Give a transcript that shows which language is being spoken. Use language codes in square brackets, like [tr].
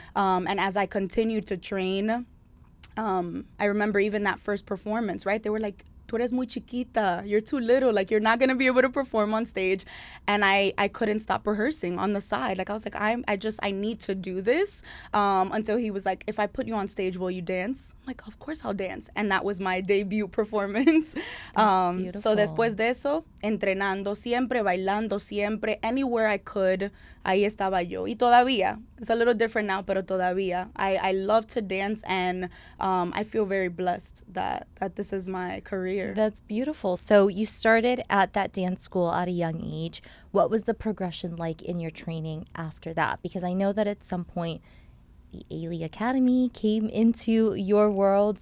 [en] And as I continued to train, I remember even that first performance, right? They were like, [es] tú eres muy chiquita, [en] you're too little, like you're not gonna be able to perform on stage. And I couldn't stop rehearsing on the side. Like I was like, I need to do this. Until he was like, if I put you on stage, will you dance? I'm like, of course I'll dance. And that was my debut performance. [es] So después de eso, entrenando siempre, bailando siempre, [en] anywhere I could, [es] ahí estaba yo. Y todavía, [en] it's a little different now, [es] pero todavía. [en] I love to dance, and I feel very blessed that this is my career. That's beautiful. So you started at that dance school at a young age. What was the progression like in your training after that? Because I know that at some point the Ailey Academy came into your world.